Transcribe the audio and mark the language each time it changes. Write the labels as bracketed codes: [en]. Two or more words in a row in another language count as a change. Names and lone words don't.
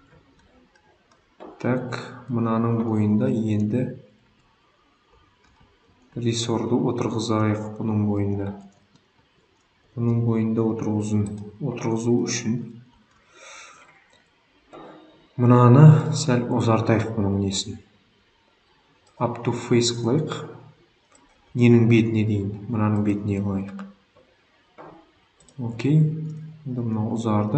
[kk] Так, мынаның бойында енді рессорды отырғызайық бұның бойында. Бұның бойында отырғызу үшін мынаны сәл ұзартайық бұның несін. [en] Up to face [kk] қылайық. Ненің бетіне дейін? Мынаның бетіне қылайық. Окей. Мынау ұзарды.